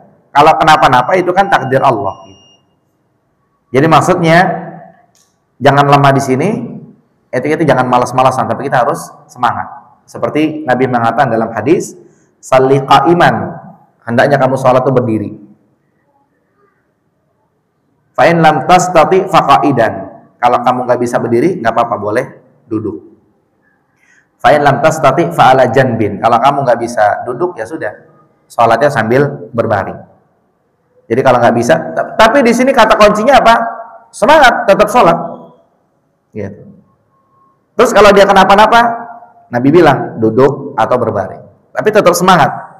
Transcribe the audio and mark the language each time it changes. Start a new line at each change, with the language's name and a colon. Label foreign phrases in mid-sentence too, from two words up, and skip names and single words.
Indonesian: Kalau kenapa-napa itu kan takdir Allah. Jadi maksudnya jangan lemah di sini, itu jangan malas-malasan, tapi kita harus semangat. Seperti Nabi mengatakan dalam hadis,
Arabic: "صلِّ قائماً."
Indonesian: Hendaknya kamu sholat itu berdiri.
Arabic: فإن لم تستطع فقاعداً.
Indonesian: Kalau kamu nggak bisa berdiri, nggak apa-apa, boleh duduk.
Arabic: فإن لم تستطع فعلى جنب.
Indonesian: Kalau kamu nggak bisa duduk, ya sudah, sholatnya sambil berbaring. Jadi kalau nggak bisa, tapi di sini kata kuncinya apa? Semangat, tetap sholat. Gitu. Terus kalau dia kenapa-napa, Nabi bilang duduk atau berbaring, tapi tetap semangat.